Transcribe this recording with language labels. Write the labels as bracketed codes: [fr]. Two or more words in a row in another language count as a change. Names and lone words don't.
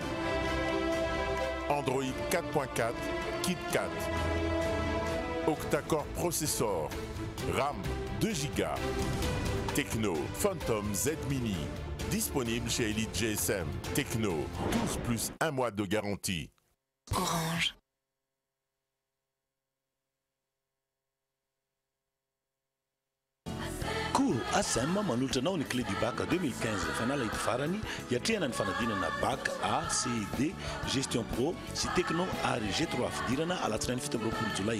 [fr] Android 4.4, Kit 4. Octa-core processeur. RAM 2 Go. Techno Phantom Z Mini. Disponible chez Elite GSM. Techno, 12 plus 1 mois de garantie. Orange. [mg] Koro ASM manolotra anao ny [fr] clé du bac [mg] 2015 fanala hita farany hiatrehana ny fanadinana bac A, C, D, [fr] gestion pro [mg] sy techno ary G3 fidirana alatsinainy 17 jolay.